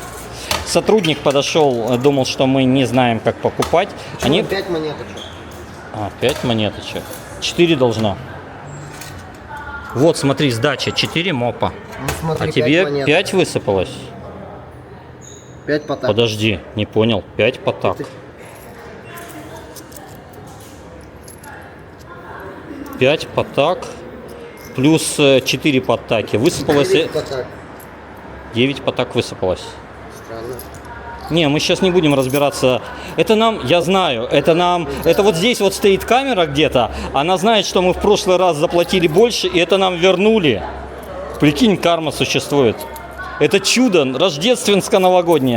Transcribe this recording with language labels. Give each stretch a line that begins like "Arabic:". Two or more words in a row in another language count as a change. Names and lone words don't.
Russian: Сотрудник подошел, думал, что мы не знаем, как покупать. Они 5 монеточек. 5 монеточек. 4 должно. Вот, смотри, сдача 4 мопа. Ну, смотри, а тебе 5 высыпалось? 5 потак. Подожди, не понял. 5 потак. 5 потак. Плюс 4 потаки. Высыпалось... 9 потак. 9 потак высыпалось. Странно. Не, мы сейчас не будем разбираться. Это нам, я знаю, это вот здесь вот стоит камера где-то. Она знает, что мы в прошлый раз заплатили больше, и это нам вернули. Прикинь, карма существует. Это чудо, рождественско-новогоднее.